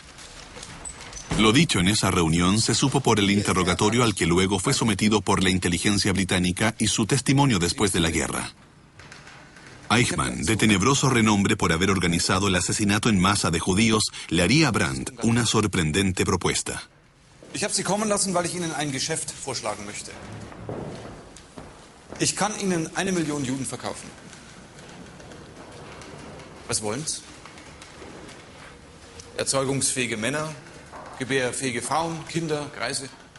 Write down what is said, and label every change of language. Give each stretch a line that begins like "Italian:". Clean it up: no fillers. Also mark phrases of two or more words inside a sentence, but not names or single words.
Spanish: Lo dicho en esa reunión se supo por el interrogatorio al que luego fue sometido por la inteligencia británica y su testimonio después de la guerra. Eichmann, de tenebroso renombre por haber organizado el asesinato en masa de judíos, le haría a Brandt una sorprendente propuesta.
German: Ich habe Sie kommen lassen, weil ich Ihnen ein Geschäft vorschlagen möchte. Ich kann Ihnen 1 Million Juden verkaufen. Was wollen's? Erzeugungsfähige Männer, gebärfähige Frauen, Kinder, Greise.